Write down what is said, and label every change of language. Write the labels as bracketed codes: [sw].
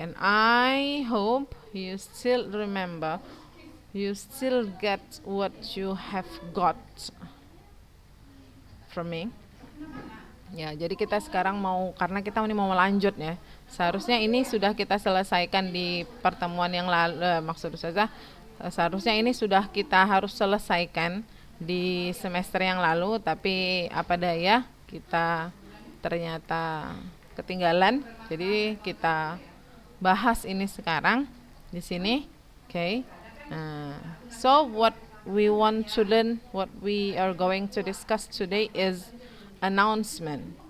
[en] And I hope you still remember, you still get what you have got from me. [id] Ya, jadi kita sekarang karena kita ini mau lanjut ya. Seharusnya ini sudah kita selesaikan di pertemuan yang lalu, maksud saya seharusnya ini sudah kita harus selesaikan di semester yang lalu, tapi apa daya kita ternyata ketinggalan. Jadi kita bahas ini sekarang di sini. [en] Okay. So what we want to learn, what we are going to discuss today is announcement.